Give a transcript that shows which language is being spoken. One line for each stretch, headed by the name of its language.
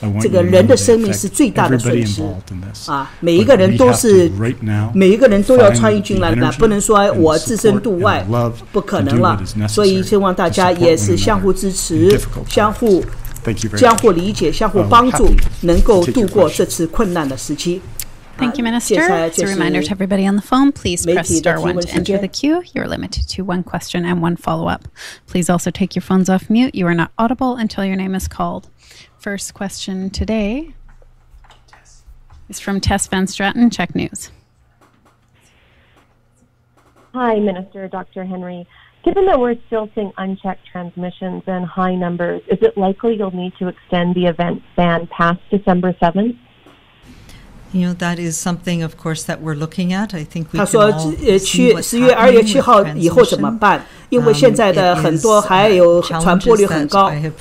Chinese: 这个人的生命是最大的损失每一个人都要参与进来的，不能说我置身度外，不可能了。所以希望大家也是相互支持，相互理解，相互帮助，能够度过这次困难的时期。
English: Thank you, Minister. As a reminder to everybody on the phone, please press star 1 to enter the queue. You're limited to 1 question and 1 follow-up. Please also take your phones off mute. You are not audible until your name is called. First question today is from Tess Van Straten, Check News. Hi, Minister Dr. Henry. Given that we're still seeing unchecked transmissions and high numbers, is it likely you'll need to extend the event ban past December 7th? That is something, of course, that we're looking at. I think we
Chinese: 他说10月2月7号以后怎么办？因为现在的很多还有传播率很高。